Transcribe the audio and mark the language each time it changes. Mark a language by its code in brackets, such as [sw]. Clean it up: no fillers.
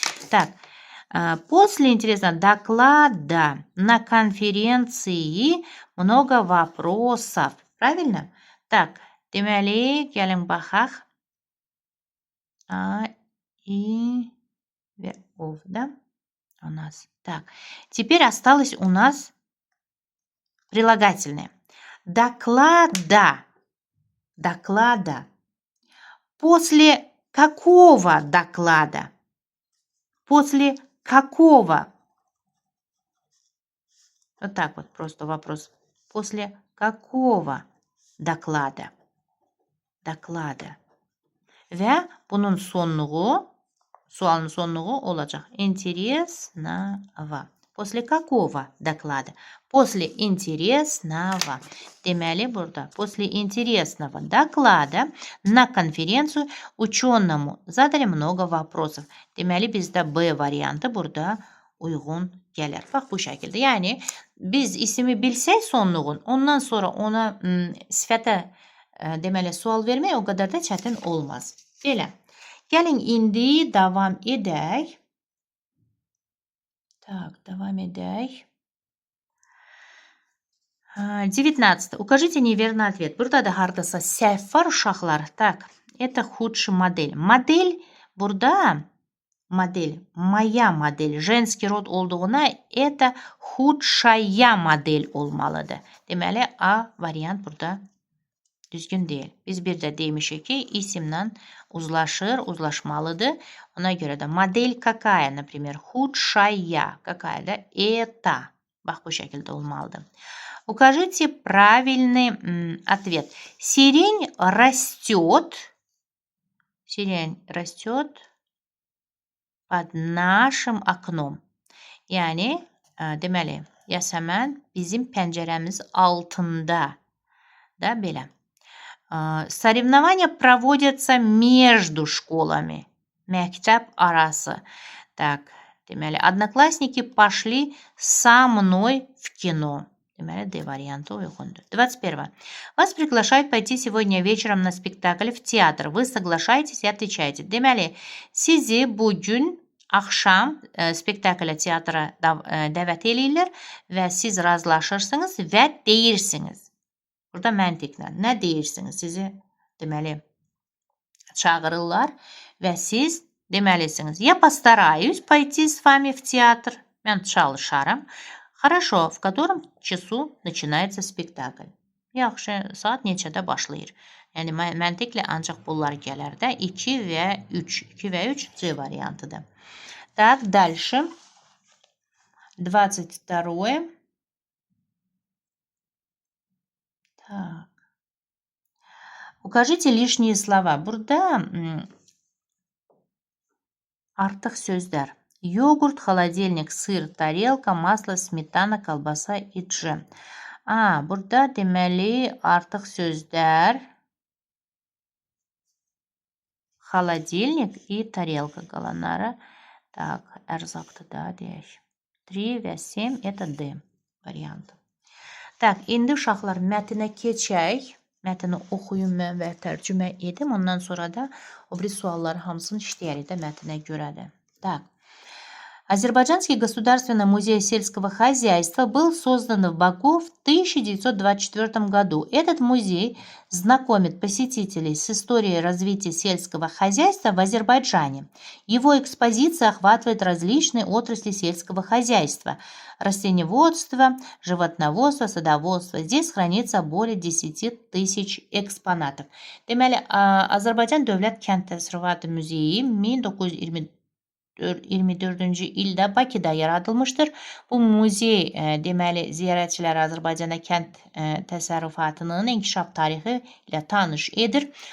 [ru] Так, после интересного доклада на конференции много вопросов. Правильно? [az] Так, deməli, gəlin baxaq. [ru] И ов, да? У нас. Так, теперь осталось у нас прилагательное. Доклада. Доклада. После какого доклада? После какого? Вот так вот просто вопрос. После какого доклада? Доклада. [az] Və bunun sonluğu, sualın sonluğu olacaq. [ru] Интересного. После какого доклада? После интересного. [az] Deməli, burada [ru] после интересного доклада на конференцию ученому задали много вопросов. [az] Deməli, bizdə B variantı burada uyğun gəlir. Bax, bu şəkildə. Yəni, biz ismi bilsək sonluğun, ondan sonra ona sifətə deməli, sual vermək o qədər də çətin olmaz. Belə. Gəlin, indi davam edək. Так, davam edək. 19. [ru] Укажите неверный ответ. [az] Burada da hardasa səhv var uşaqlar. [ru] Так, это худшая модель. Модель burada модель, моя модель, женский rod olduğuna это худшая модель olmalıdır. [az] Deməli, A variant burada düzgün deyil. Biz bir də demişik ki, isimlə uzlaşır, uzlaşmalıdır. Ona görə də model [ru] какая, например, худшая, какая [az] da это. Bax, bu şəkildə olmalıdır. [ru] Укажите правильный ответ. Сирень растет. Сирень растет под нашим окном. [az] Yəni, deməli, yasəmən bizim pəncərəmiz altında. Da, belə. [ru] Соревнования проводятся между школами. [az] Məktəb arası. [ru] Так, deməli, одноклассники пошли со мной в кино. [az] Deməli, D variantı uyğundur. 21. [ru] Вас приглашают пойти сегодня вечером на спектакль в театр. Вы соглашаетесь и отвечаете. [az] Deməli, sizi bugün axşam spektaklə teatra dəvət eləyirlər və siz razılaşırsınız və deyirsiniz. Burada məntiqlə nə deyirsiniz? Sizi deməli çağırırlar və siz deməlisiniz, [ru] я постараюсь пойти с вами в театр. [az] Mən çalışarım. [ru] Хорошо, в котором часу начинается спектакль? [az] Yaxşı, saat neçədə başlayır? Yəni məntiqlə ancaq bunlar gələr də 2 və 3. 2 və 3 C variantıdır. [ru] Так, дальше. [az] 22. [ru] Так. Укажите lишние слова. [az] Burada artıq sözlər. [ru] Йогурт, холодильник, сыр, тарелка, масло, сметана, колбаса и джем. [az] Burada deməli artıq sözlər [ru] холодильник и тарелка [az] qalanları. Так, ərzaqdır da deyək. 3 və 7 это D variantı. Так, indi uşaqlar mətnə keçək. Mətni oxuyun mən və tərcümə edim. Ondan sonra da o biri sualları hamısını işləyərik də mətnə görədir. [ru] Так. Азербайджанский государственный музей сельского хозяйства был создан в Баку в 1924 году. Этот музей знакомит посетителей с историей развития сельского хозяйства в Азербайджане. Его экспозиция охватывает различные отрасли сельского хозяйства: растениеводство, животноводство, садоводство. Здесь хранится более 10 тысяч экспонатов. [az] Deməli, Azərbaycan Dövlət Kənd Təsərrüfatı Muzeyi 1924-cü ildə Bakıda yaradılmışdır. Bu muzey deməli ziyarətçiləri Azərbaycana kənd təsərrüfatının inkişaf tarixi ilə tanış edir.